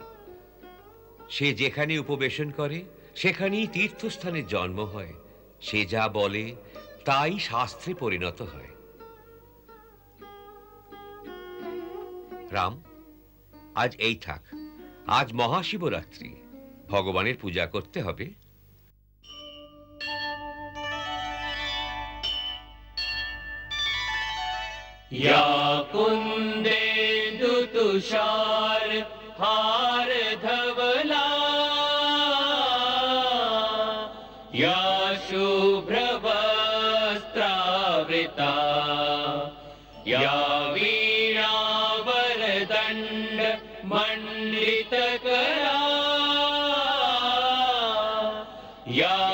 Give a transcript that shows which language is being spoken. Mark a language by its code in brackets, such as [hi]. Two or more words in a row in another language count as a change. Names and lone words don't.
[bn] সে যেখানে উপবেশন করে সেখানেই তীর্থস্থানের জন্ম হয়। সে যা বলে তাই শাস্ত্রে পরিণত হয়। রাম, আজ এই থাক। আজ মহাশিবরাত্রি, ভগবানের পূজা করতে হবে। [sa] या कुन्देन्दु तुषार हार धवला या शुभ्रवस्त्रावृता या वीणावरदण्ड मण्डितकरा या